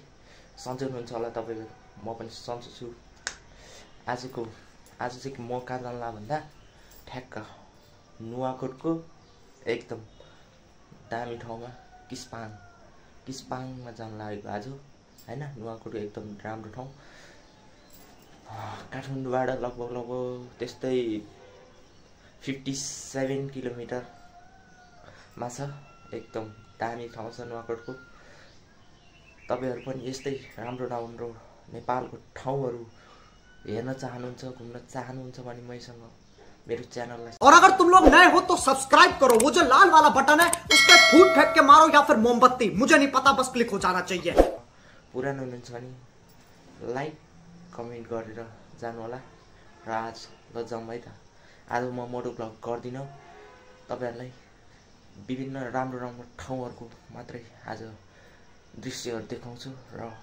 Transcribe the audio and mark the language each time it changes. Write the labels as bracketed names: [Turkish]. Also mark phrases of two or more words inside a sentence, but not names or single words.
[Nepali] सन्चै हुनुहुन्छ होला तपाईहरु म पनि सन्चै छु आज चाहिँ म कहाँ जान्ला भन्दा ठ्याक्क नुवाकोटको एकदम दामी ठाउँमा किस्पाङमा जान लागेको आज हैन नुवाकोटको एकदम राम्रो ठाउँ काठमाडौँबाट लगभग त्यस्तै 57 किलोमिटरमा छ एकदम दामी ठाउँ छ नुवाकोटको तपाईहरु पनि यस्तै राम्रो नेपालको ठाउँहरु हेर्न चाहनुहुन्छ घुम्न चाहनुहुन्छ भने मैसँग [Hindi] मेरे चैनल और अगर तुम लोग नए हो तो सब्सक्राइब करो वो जो लाल वाला बटन है उस पर फूट फेंक के मारो या फिर मोमबत्ती मुझे नहीं पता बस क्लिक हो जाना चाहिए [Nepali] पुरानो हुनुहुन्छ भने [English] like comment [Nepali] गरेर जानु होला र आज ल जाउँ है त आज म मोटो ब्लग गर्दिन तपाईहरुलाई विभिन्न राम्रो ठाउँहरुको मात्रै आज दृश्यहरु देखाउँछु र